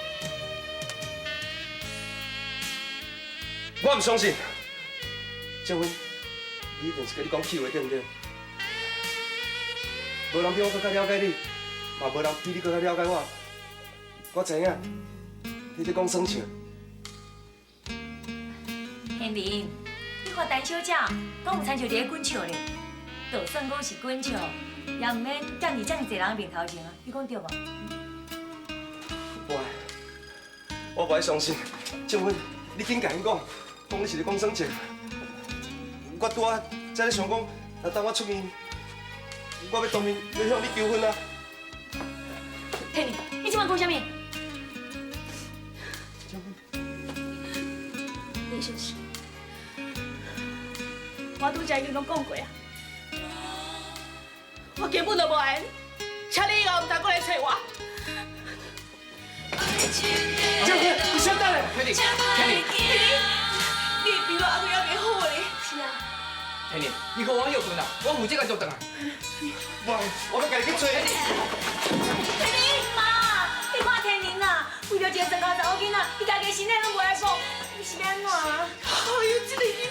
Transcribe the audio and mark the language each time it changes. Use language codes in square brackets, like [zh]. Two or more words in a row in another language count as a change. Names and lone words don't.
[nan] 我唔相信，静云，你一定是甲你讲气话，对不对？无人比我更加了解你，嘛无人比你更加了解我。我知影，你在讲耍笑。天林，你看陈小姐讲有亲像伫咧滚笑咧，就算讲是滚笑，也唔免站伫遮尔侪人面头前啊，你讲对无？我不爱相信，静云，你紧甲因讲，讲你是咧讲耍笑。我拄仔才咧想讲，若等我出面，我要当面要向你求婚啊！天林，你即摆讲啥物？李先生，我拄才已经拢讲过啊，我根本就无爱你，请你以后唔通过来找我。静云，你先等下。天林，天林，你比我阿妹还袂好嘞。是啊。天林，你跟我有分啦，我负责个做等啊。我要甲你去追。天林，妈，你看天林啊，为了一个身高查某囡仔，伊家己身体拢无爱顾，你是要安怎啊？哎呦，这个囡仔！